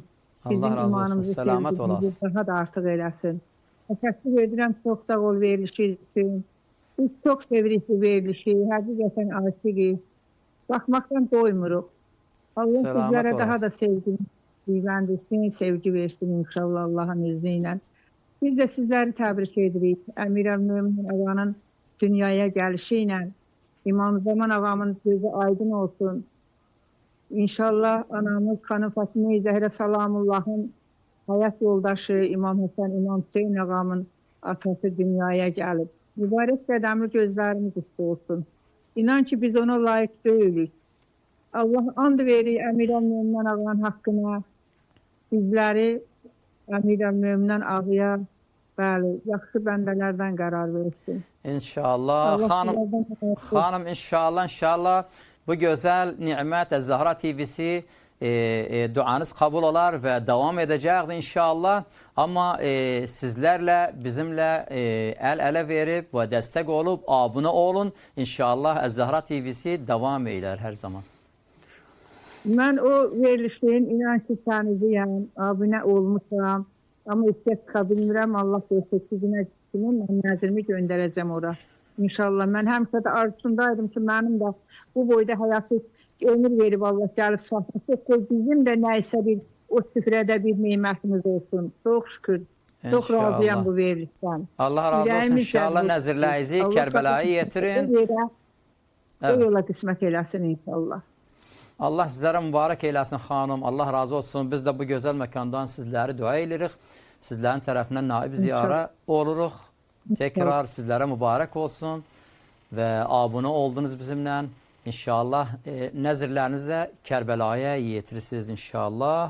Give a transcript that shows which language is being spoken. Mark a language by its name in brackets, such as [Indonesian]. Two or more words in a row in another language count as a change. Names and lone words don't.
[Azerbaijani] Allah razı olsun. Selamet olasın. Daha da artıq eləsin. Təşəkkür edirəm, çox sağ ol verilişi üçün. Biz çox sevirik bu verilişi, həqiqətən aşiqik. Baxmaqdan doymuruq. Allah Selamet sizlərə olasın. daha da sevgi, sevgi versin inşallah [Turkish] Allah'ın izniyle. Biz de sizleri tebrik edirik. [Azerbaijani] Əmir el-Möminin ağanın [Turkish] dünyaya gelişiyle [Azerbaijani] İmam Zaman ağamın gözü aydın olsun. İnşallah anamız Xanım Fatimə Zəhra Salamullah'ın [Turkish] hayat yoldaşı [Azerbaijani] İmam Həsən, İmam Hüseyin ağamın atası [Turkish] dünyaya gelip. [Azerbaijani] Mübarək qədəmli gözlerimiz üstü olsun. İnan ki biz ona [Turkish] layık değiliz. [Azerbaijani] Allah and verir Əmir el-Möminin ağanın haqqına. Bizləri Əmir el-Möminin ağaya bəli, yaxşı bəndələrdən qərar versin. İnşallah. [Turkish] Xanım inşallah bu güzel nimet Zahra TV'si duanız kabul olar ve devam edecektir inşallah. Ama sizlerle bizimle el ele verip ve destek olup abone olun. İnşallah Zahra TV'si devam eyler her zaman. [Azerbaijani] Mən o verilişin inan ki səniziyəm, abunə olmuşam. Amma işə çıxa bilmirəm, Allah göstərsinə kimi mən nəzirimi göndərəcəm ora. İnşallah. Mən həmişə də arzusundaydım ki, mənim də bu boyda həyatı ömür verib Allah gəlib çatmışdır. Bizim də nəysə bir o süfrədə bir nemətimiz olsun. Çox şükür. Çox razıyam bu verilişdən. Allah razı olsun. İnşallah nəzirləyizi Kərbəlaya yetirin. O yola qismət eləsin inşallah. [Turkish] Allah sizlere mübarek eylesin hanım. Allah razı olsun. Biz de bu güzel mekandan sizleri dua edirik. Sizlerin tarafından naib ziyara oluruz. Tekrar sizlere mübarek olsun. Ve abone oldunuz bizimle. İnşallah nezirlerinize Kerbela'ya yetirirsiniz inşallah.